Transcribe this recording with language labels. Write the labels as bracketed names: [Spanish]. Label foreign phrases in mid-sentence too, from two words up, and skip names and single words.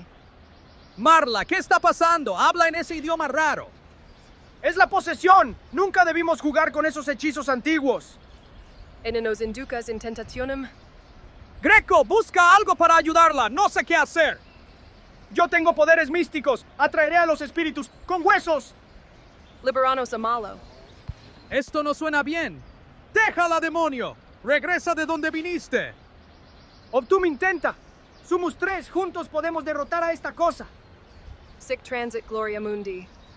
[Spanish] Marla, ¿qué está pasando? Habla en ese idioma raro. Es la posesión. Nunca debimos jugar con esos hechizos antiguos. [Latin] En nos inducas in tentationem. [Spanish] Greco, busca algo para ayudarla. No sé qué hacer. Yo tengo poderes místicos. Atraeré a los espíritus con huesos. [Latin] Liberanos a malo. [Spanish] Esto no suena bien. Déjala, demonio. Regresa de donde viniste. Obtum intenta. Sumus 3, juntos podemos derrotar a esta cosa. [Latin] Sic transit gloria mundi.